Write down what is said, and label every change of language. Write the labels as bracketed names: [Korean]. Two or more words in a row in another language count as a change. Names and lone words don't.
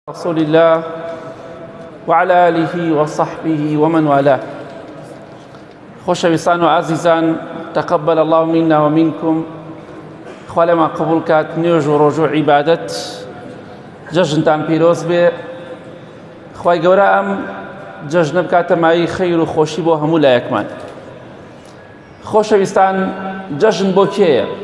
[Arabic] رسول الله وعلى آله وصحبه ومن والاه. [Central Kurdish] خۆشەویستان و عزیزان، [Arabic] تقبل الله منا ومنكم. [Central Kurdish] خوا لێمان قبول کات نوێژ و ڕۆژ و عیبادەت جەژنتان پیرۆز بێ. خوای گەورە ئەم جەژنە بکاتە مای خەیر و خۆشی بۆ هەموو لایەکمان. خۆشەویستان، جەژن بۆ کێیە؟